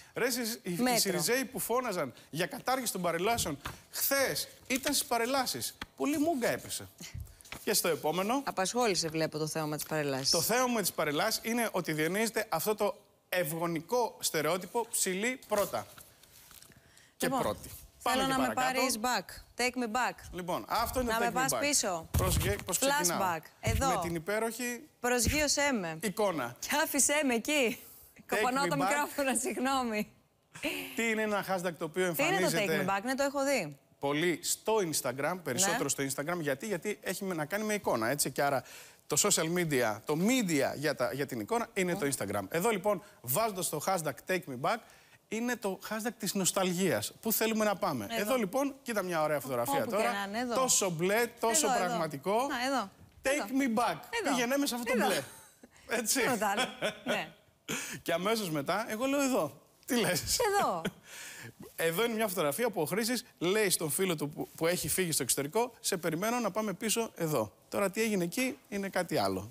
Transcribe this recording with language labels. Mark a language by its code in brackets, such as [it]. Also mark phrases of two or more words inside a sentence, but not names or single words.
[el] Ρε, οι Συριζέοι που φώναζαν για κατάργηση των παρελάσεων χθες ήταν στις παρελάσεις. Πολύ μούγκα έπεσε. Και στο επόμενο. Απασχόλησε, βλέπω, το θέμα με τις παρελάσεις. Το θέμα με τις παρελάσεις είναι ότι διονύζεται αυτό το ευγονικό στερεότυπο ψηλή πρώτα. Και Λοιπόν, πρώτη. Θέλω να με πάρεις [en] back. Take me back. [el] Λοιπόν, αυτό είναι να [en] το take [el] με πας [en] me back. [el] πίσω. Πώς ξεκινάω. Flashback. Εδώ. Με την υπέροχη Προσγείωσέ με. εικόνα. Και άφησέ με εκεί. Κοπανάω το μικρόφωνο, συγγνώμη. Τι είναι ένα hashtag το οποίο εμφανίζεται... Τι είναι το [en] take me back, [el] ναι, το έχω δει. Πολύ στο Instagram, περισσότερο στο Instagram. Γιατί έχει να κάνει με εικόνα, έτσι. Και άρα το [en] social media, [el] το media για την εικόνα είναι το Instagram. Εδώ λοιπόν, βάζοντας το hashtag [en] take me back, [el] είναι το hashtag της νοσταλγίας. Πού θέλουμε να πάμε. Εδώ λοιπόν, κοίτα μια ωραία φωτογραφία τώρα. Τόσο μπλε, τόσο πραγματικό. Εδώ. [en] Take me back. [el] Πήγαινε μέσα αυτό το μπλε. Έτσι. Ναι. Και αμέσως μετά, εγώ λέω εδώ. Τι λες. Εδώ. Εδώ είναι μια φωτογραφία που ο Χρήστης λέει στον φίλο του που έχει φύγει στο εξωτερικό: σε περιμένω να πάμε πίσω εδώ. Τώρα τι έγινε εκεί είναι κάτι άλλο.